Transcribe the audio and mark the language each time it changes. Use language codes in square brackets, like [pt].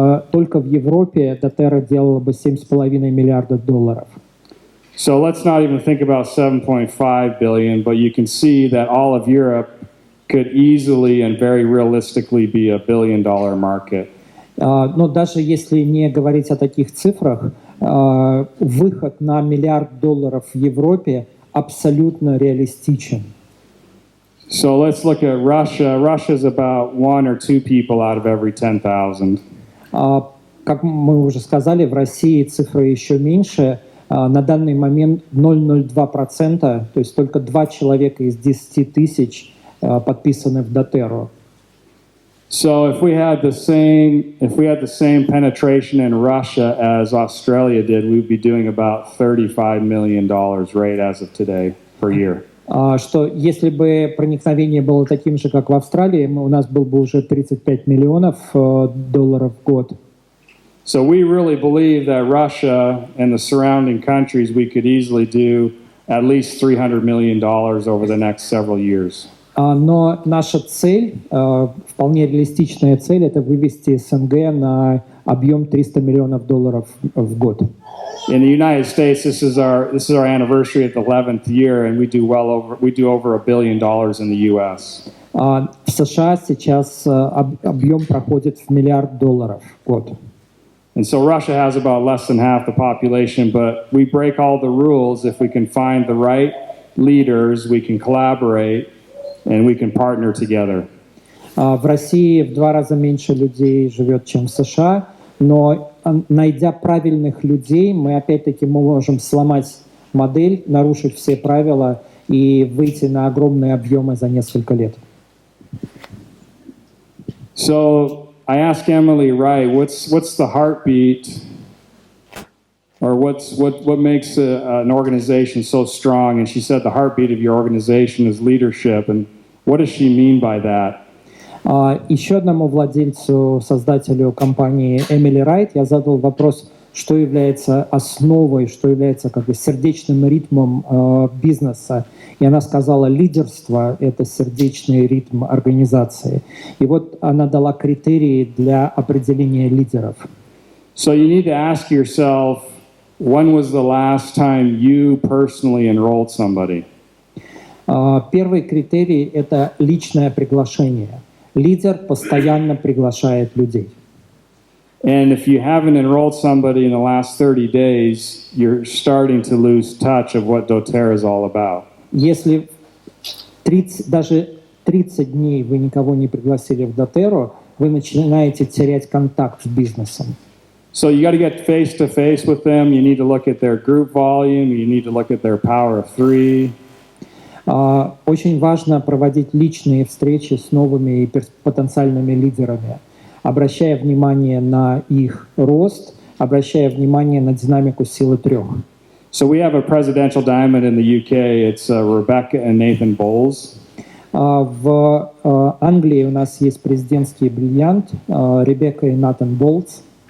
[ru] Только в Европе доTERRA делала бы $7,5 миллиарда. [en] So let's not even think about 7.5 billion, but you can see that all of Europe could easily and very realistically be a $1 billion market. [ru] Но даже если не говорить о таких цифрах, выход на $1 миллиард в Европе абсолютно реалистичен. [en] So let's look at Russia. Russia's about 1 or 2 people out of every 10,000. [ru] Как мы уже сказали, в России цифры еще меньше. На данный момент 0,02%, то есть только 2 человека из 10 тысяч подписаны в доTERRу. [en] So if we had the same penetration in Russia as Australia did, we'd be doing about $35 million right as of today per year. [ru] Что если бы проникновение было таким же, как в Австралии, у нас был бы уже $35 миллионов в год. [en] So we really believe that Russia and the surrounding countries, we could easily do at least $300 million over the next several years. [ru] Но наша цель, вполне реалистичная цель, это вывести СНГ на объем $300 миллионов в год. [en] In the United States, this is our anniversary at the 11th year, and we do over $1 billion in the U.S. [ru] В США сейчас объем проходит в $1 миллиард в год. [en] And so Russia has about less than half the population, but we break all the rules. If we can find the right leaders, we can collaborate, and we can partner together. [ru] В России в 2 раза меньше людей живет, чем в США, но найдя правильных людей, мы опять-таки можем сломать модель, нарушить все правила и выйти на огромные объемы за несколько лет. [en] So I asked Emily Wright, what's the heartbeat, or what makes an organization so strong? And she said the heartbeat of your organization is leadership. And what does she mean by that? [ru] Еще одному владельцу, создателю компании Эмили Райт, я задал вопрос, что является основой, что является как бы сердечным ритмом бизнеса. И она сказала, лидерство — это сердечный ритм организации. И вот она дала критерии для определения лидеров. [en] So you need to ask yourself, when was the last time you personally enrolled somebody? [ru] Первый критерий — это личное приглашение. Лидер постоянно приглашает людей. [en] And if you haven't enrolled somebody in the last 30 days, you're starting to lose touch of what doTERRA is all about. [ru] Если даже 30 дней вы никого не пригласили в доTERRA, вы начинаете терять контакт с бизнесом. [en] So you got to get face-to-face with them. You need to look at their group volume. You need to look at their power of three. [ru] Очень важно проводить личные встречи с новыми и потенциальными лидерами, обращая внимание на их рост, обращая внимание на динамику силы трех. [en] So we have a presidential diamond in the UK. It's Rebecca and Nathan Bowles. [ru] В Англии у нас есть президентский бриллиант Ребекка и Натан Болтс.